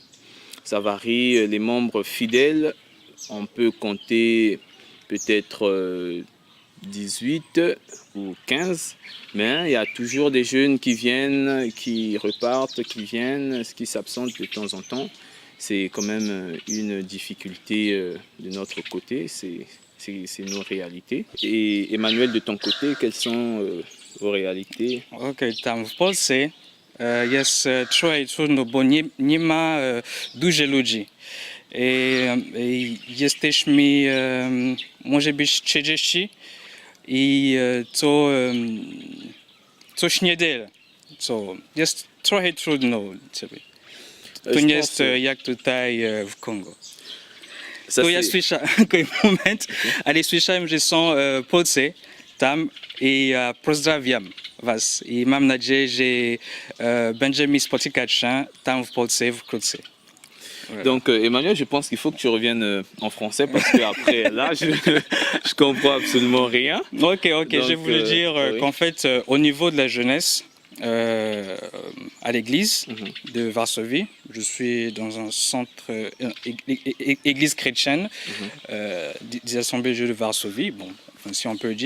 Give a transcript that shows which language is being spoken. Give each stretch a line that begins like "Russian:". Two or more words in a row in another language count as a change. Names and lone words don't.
French: Ça varie, les membres fidèles, on peut compter peut-être 18 ou 15, mais il y a toujours des jeunes qui viennent, qui repartent, qui viennent, qui s'absentent de temps en temps. C'est quand même une difficulté de notre côté, c'est nos réalités. Et Emmanuel, de ton côté, quelles sont vos réalités?
Polish: Ok, tam w Polsce jest trochę trudno, bo nie ma dużej ludzi. Jesteśmy może być 30 i coś niedzielę. Jest trochę trudno. To nie jest jak tutaj w Kongo. To ja słyszałem, moment, ale słyszałem, że są Polscy tam i pozdrawiam was. I mam nadzieję, że będziemy spotykać się tam w Polsce wkrótce.
French: Voilà. Donc Emmanuel, je pense qu'il faut que tu reviennes en français parce que après là, je comprends absolument rien. Ok, donc, je voulais dire qu'en fait, au niveau de la jeunesse, à l'église de Varsovie, je suis dans un centre, église chrétienne, des assemblées de Dieu de Varsovie, bon, enfin, si on peut dire.